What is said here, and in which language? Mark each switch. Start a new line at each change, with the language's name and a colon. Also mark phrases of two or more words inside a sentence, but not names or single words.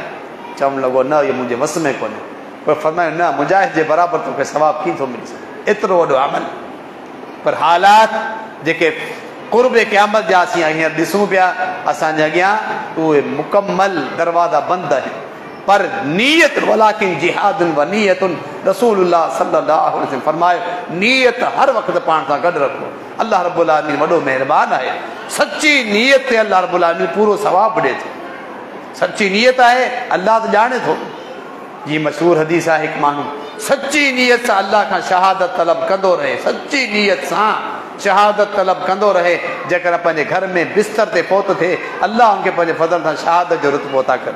Sindhi: चवणु लॻो न, इहो मुंहिंजे वस में कोन्हे। पर फरमायो न, मुजाहिद जे बराबरि तोखे सवाब कीअं थो मिली सघे, एतिरो वॾो अमल। पर हालात जेके क़ुर्ब क़यामत जा असीं हींअर ॾिसूं पिया असांजे अॻियां, उहे मुकमल दरवाज़ा बंदि आहिनि। पर नीयत
Arabic: ولكن جهاد ونية, رسول الله صلى الله عليه وسلم
Sindhi: फरमायो, नीयत हर वक़्तु पाण सां गॾु रखो।
Arabic: الله رب العالمين
Sindhi: वॾो महिरबान आहे, सची नीयत ते
Arabic: الله رب العالمين
Sindhi: पूरो सवाब ॾिए थो। सची नीयत आहे, अल्लाह त ॼाणे थो। जी मशहूर हदीस आहे, हिकु माण्हू सची नीयत सां अल्लाह खां शहादत तलब कंदो रहे, सची नीयत सां शहादत तलब कंदो रहे, जेकर पंहिंजे घर में बिस्तर ते पहुतो थिए, अल्लाह उनखे पंहिंजे फज़ल सां शहादत जो रुतबो अता करे।